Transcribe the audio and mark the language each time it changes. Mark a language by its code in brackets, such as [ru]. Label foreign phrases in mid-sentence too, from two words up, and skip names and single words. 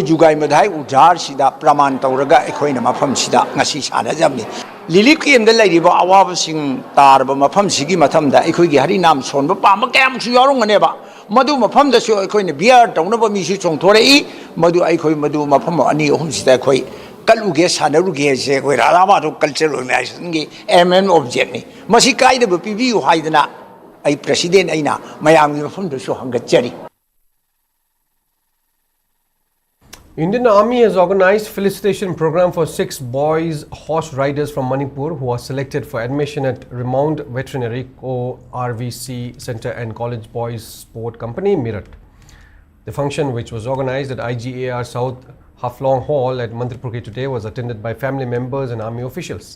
[mni] ꯖꯨꯒꯥꯏ ꯃꯙꯥꯏ ꯎꯖꯥꯔꯁꯤꯗ ꯄ꯭ꯔꯃꯥꯟ ꯇꯧꯔꯒ ꯑꯩꯈꯣꯏꯅ ꯃꯐꯝꯁꯤꯗ ꯉꯁꯤ ꯁꯥꯟꯅꯖꯕꯅꯤ [en] relief campda [mni] ꯂꯩꯔꯤꯕ ꯑꯋꯥꯕꯁꯤꯡ ꯇꯥꯔꯕ ꯃꯐꯝꯁꯤꯒꯤ ꯃꯊꯪꯗ ꯑꯩꯈꯣꯏꯒꯤ ꯍꯔꯤꯅꯥꯝ ꯁꯣꯟꯕ ꯄꯥꯝꯕ ꯀꯌꯥꯃꯨꯛꯁꯨ ꯌꯥꯎꯔꯝꯒꯅꯦꯕ ꯃꯗꯨ ꯃꯐꯝꯗꯁꯨ ꯑꯩꯈꯣꯏꯅ ꯕꯤꯌꯔ ꯇꯧꯅꯕ ꯃꯤꯁꯨ ꯆꯣꯡꯊꯣꯔꯛꯏ ꯃꯗꯨ ꯑꯩꯈꯣꯏ ꯃꯗꯨ ꯃꯐꯝ ꯑꯅꯤ ꯑꯍꯨꯝꯁꯤꯗ ꯑꯩꯈꯣꯏ ꯀꯠꯂꯨꯒꯦ ꯁꯥꯟꯅꯔꯨꯒꯦ ꯍꯥꯏꯁꯦ ꯑꯩꯈꯣꯏ ꯔꯥꯙꯥ ꯃꯥꯙꯕ ꯀꯜꯆꯔꯦꯜ ꯑꯣꯔꯒꯅꯥꯏꯖꯦꯁꯟꯒꯤ [en] aim and objectiveni [mni] ꯃꯁꯤ ꯀꯥꯏꯗꯕ ꯄꯤꯕꯤꯌꯨ ꯍꯥꯏꯗꯅ ꯑꯩ ꯄ꯭ꯔꯁꯤꯗꯦꯟ ꯑꯩꯅ ꯃꯌꯥꯝꯒꯤ ꯃꯐꯝꯗꯁꯨ ꯍꯪꯒꯠꯆꯔꯤ. [en] Indian Army has organized felicitation program for 6 boys horse riders from Manipur who are selected for admission at Remount Veterinary Co-RVC Center and College Boys Sport Company, Meerut. The function, which was organized at IGAR South Haflong Hall at Manipur today, was attended by family members and army officials.